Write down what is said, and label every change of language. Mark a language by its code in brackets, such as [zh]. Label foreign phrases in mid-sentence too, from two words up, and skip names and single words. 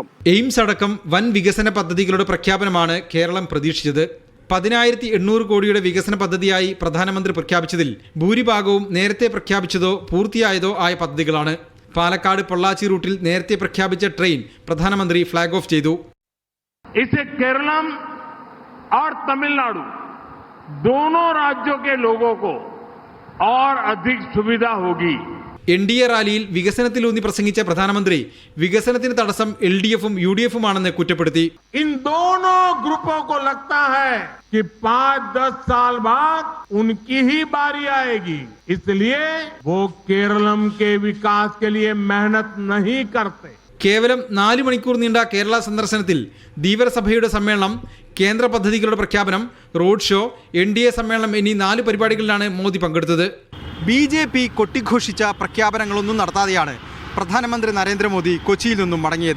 [ml] എയിംസ് അടക്കം വൻ വികസന പദ്ധതികളുടെ പ്രഖ്യാപനമാണ് കേരളം പ്രതീക്ഷിച്ചത്. 10,800 കോടിയുടെ വികസന പദ്ധതിയായി പ്രധാനമന്ത്രി പ്രഖ്യാപിച്ചതിൽ ഭൂരിഭാഗവും നേരത്തെ പ്രഖ്യാപിച്ചതോ പൂർത്തിയായതോ ആയ പദ്ധതികളാണ്. പാലക്കാട് പൊള്ളാച്ചി റൂട്ടിൽ നേരത്തെ പ്രഖ്യാപിച്ച ട്രെയിൻ പ്രധാനമന്ത്രി [en] flag off [ml] ചെയ്തു. [hi] इससे केरलम और तमिलनाडु दोनों राज्यों के लोगों को और अधिक सुविधा होगी. [ml] NDA റാലിയിൽ വികസനത്തിലൂന്നി പ്രസംഗിച്ച പ്രധാനമന്ത്രി വികസനത്തിന് തടസ്സം LDFും UDFും ആണെന്ന് കുറ്റപ്പെടുത്തി. [hi] इन दोनों ग्रुपों को लगता है कि 5-10 साल बाद उनकी ही बारी आएगी, इसलिए वो केरलम के विकास के लिए मेहनत नहीं करते. [ml] കേവലം 4 മണിക്കൂർ നീണ്ട കേരള സന്ദർശനത്തിൽ ധീവരസഭയുടെ സമ്മേളനം, കേന്ദ്ര പദ്ധതികളുടെ പ്രഖ്യാപനം, [en] road show, [ml] NDA സമ്മേളനം എന്നീ 4 പരിപാടികളിലാണ് മോദി പങ്കെടുത്തത്. BJP കൊട്ടിഘോഷിച്ച പ്രഖ്യാപനങ്ങളൊന്നും നടത്താതെയാണ് പ്രധാനമന്ത്രി നരേന്ദ്രമോദി കൊച്ചിയിൽ നിന്നും മടങ്ങിയത്.